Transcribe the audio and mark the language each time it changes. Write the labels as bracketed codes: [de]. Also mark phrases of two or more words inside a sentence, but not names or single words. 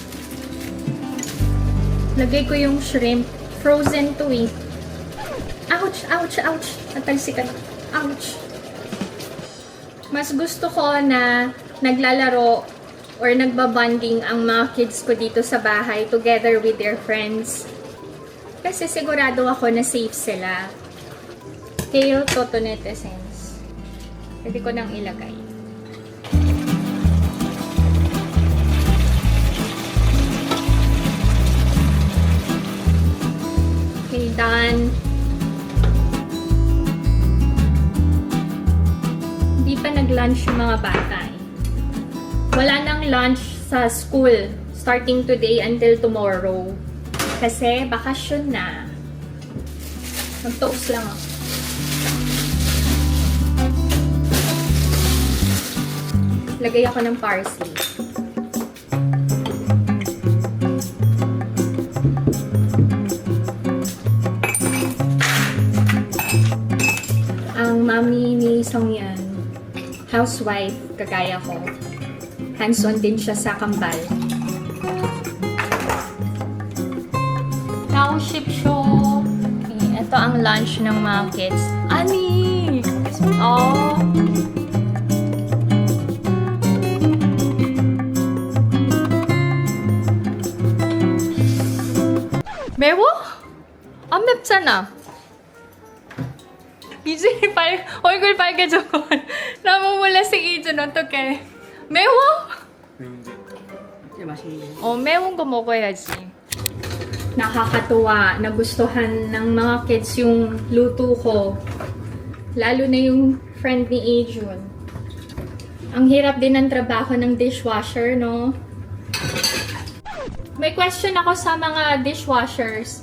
[tl] Lagay ko yung shrimp. Frozen to eh. [en] Ouch! Ouch! Ouch! Natalsikan. Ouch! [tl] Mas gusto ko na naglalaro or nagbabanding ang mga kids ko dito sa bahay [en] together with their friends. [tl] Kasi sigurado ako na safe sila. [en] Kale coconut essence. Pwede ko nang ilagay. Okay, done. [tl] Hindi pa nag-lunch yung mga bata eh. Wala nang lunch sa school [en] starting today until tomorrow. [tl] Kasi bakasyon na. Mag-toast lang ako. Lagay ako ng parsley. Ang mami ni Songyun, housewife, kagaya ko. Hands-on din siya sa kambal. [en] Ship show. [tl] Okay, ito ang lunch ng mga kids. [ko] 아니! Oh! 매워? 안 맵잖아. 이준이 얼굴 빨개져. 나무몰라 si 이준 어떡해. 매워? 매운 거 먹어야지. [tl] Nakakatuwa, nagustuhan ng mga kids yung luto ko. Lalo na yung friend ni Ajun. Ang hirap din ng trabaho ng dishwasher, no? May question ako sa mga dishwashers.